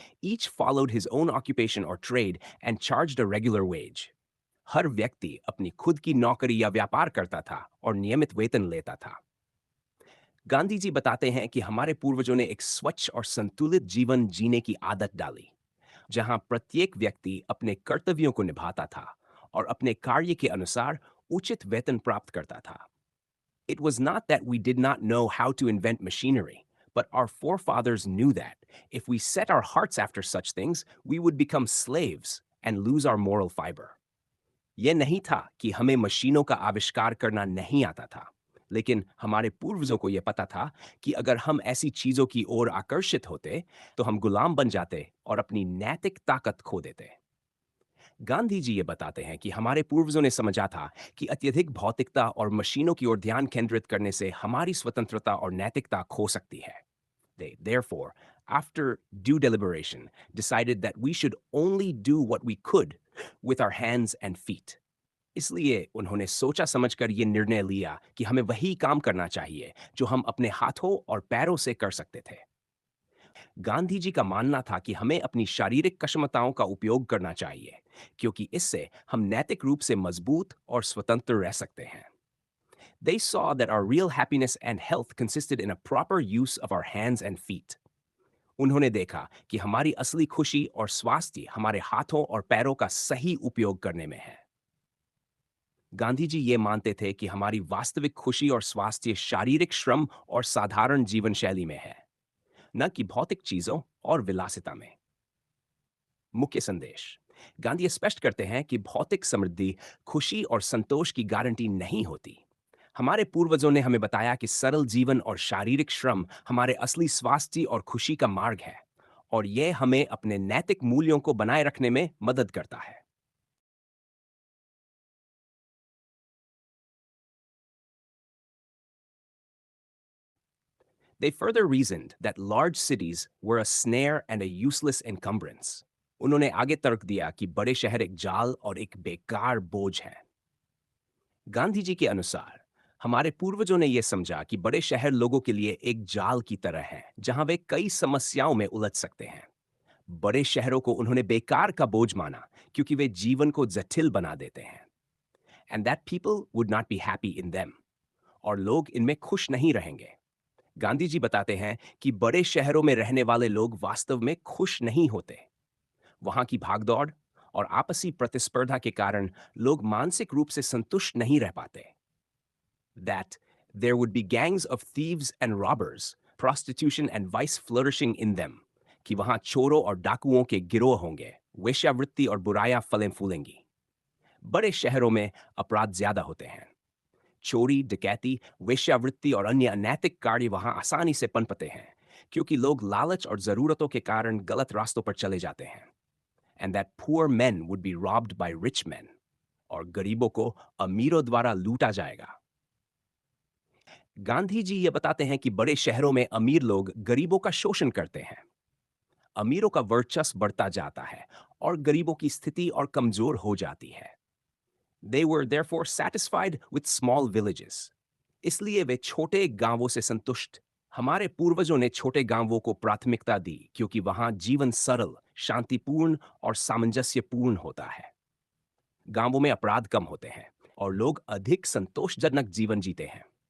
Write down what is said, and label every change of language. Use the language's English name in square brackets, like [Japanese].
[English] Each followed his own occupation or trade and charged a regular wage. [Hindi] हर व्यक्ति अपनी खुद की नौकरी या व्यापार करता था और नियमित वेतन लेता था। गांधी जी बताते हैं कि हमारे पूर्वजों ने एक स्वच्छ और संतुलित जीवन जीने की आदत डाली, जहां प्रत्येक व्यक्ति अपने कर्तव्यों को निभाता था और अपने कार्य के अनुसार उचित वेतन प्राप्त करता था। [English] It was not that we did not know how to invent machinery, but our forefathers knew that if we set our hearts after such things, we would become slaves and lose our moral fiber. [Hindi] यह नहीं था कि हमें मशीनों का आविष्कार करना नहीं आता था, लेकिन हमारे पूर्वजों को यह पता था कि अगर हम ऐसी चीजों की ओर आकर्षित होते, तो हम गुलाम बन जाते और अपनी नैतिक ताकत खो देते। गांधी जी ये बताते हैं कि हमारे पूर्वजों ने समझा था कि अत्यधिक भौतिकता और मशीनों की ओर ध्यान केंद्रित करने से हमारी स्वतंत्रता और नैतिकता खो सकती है। [English] They, therefore, after due deliberation, decided that we should only do what we could with our hands and feet. [Hindi] इसलिए उन्होंने सोचा समझकर ये निर्णय लिया कि हमें वही काम करना चाहिए जो हम अपने हाथों और पैरों से कर सकते थे। गांधी जी का मानना था कि हमें अपनी शारीरिक क्षमताओं का उपयोग करना चाहिए, क्योंकि इससे हम नैतिक रूप से मजबूत और स्वतंत्र रह सकते हैं। [English] They saw that our real happiness and health consisted in a proper use of our hands and feet. [Hindi] उन्होंने देखा कि हमारी असली खुशी और स्वास्थ्य हमारे हाथों और पैरों का सही उपयोग करने में है। गांधी जी ये मानते थे कि हमारी वास्तविक खुशी और स्वास्थ्य शारीरिक श्रम और साधारण जीवन शैली में है, न कि भौतिक चीजों और विलासिता में। मुख्य संदेश: गांधी स्पष्ट करते हैं कि भौतिक समृद्धि खुशी और संतोष की गारंटी नहीं होती। हमारे पूर्वजों ने हमें बताया कि सरल जीवन और शारीरिक श्रम हमारे असली स्वास्थ्य और खुशी का मार्ग है, और यह हमें अपने नैतिक मूल्यों को बनाए रखने में मदद करता है। [English] They further reasoned that large cities were a snare and a useless encumbrance. [Hindi] उन्होंने आगे तर्क दिया कि बड़े शहर एक जाल और एक बेकार बोझ हैं। गांधी जी के अनुसार हमारे पूर्वजों ने यह समझा कि बड़े शहर लोगों के लिए एक जाल की तरह हैं, जहां वे कई समस्याओं में उलझ सकते हैं। बड़े शहरों को उन्होंने बेकार का बोझ माना, क्योंकि वे जीवन को जटिल बना देते हैं। [English] and that people would not be happy in them, [Hindi] और लोग इनमें खुश नहीं रहेंगे। गांधी जी बताते हैं कि बड़े शहरों में रहने वाले लोग वास्तव में खुश नहीं होते। वहां की भागदौड़ और आपसी प्रतिस्पर्धा के कारण लोग मानसिक रूप से संतुष्ट नहीं रह पाते। [English] That there would be gangs of thieves and robbers, prostitution and vice flourishing in them, [Hindi] कि वहां चोरों और डाकुओं के गिरोह होंगे, वेश्यावृत्ति और बुराइयां फलें फूलेंगी। बड़े शहरों में अपराध ज्यादा होते हैं। चोरी, डकैती, वेश्यावृत्ति और अन्य अनैतिक कार्य वहां आसानी से पनपते हैं, क्योंकि लोग लालच और जरूरतों के कारण गलत रास्तों पर चले जाते हैं। [English] And that poor men would be robbed by rich men, [Hindi] और गरीबों को अमीरों द्वारा लूटा जाएगा। गांधी जी ये बताते हैं कि बड़े शहरों में अमीर लोग गरीबों का शोषण करते हैं। अमीरों का वर्चस्व बढ़ता जाता है और गरीबों की स्थिति और कमजोर हो जाती है। [English] They were therefore satisfied with small villages. [Hindi] इसलिए वे छोटे गांवों से संतुष्ट। हमारे पूर्वजों ने छोटे गांवों को प्राथमिकता दी, क्योंकि वहां जीवन सरल, शांतिपूर्ण और सामंजस्यपूर्ण होता है। गांवों में अपराध कम होते हैं और लोग अधिक संतोषजनक जीवन जीते हैं।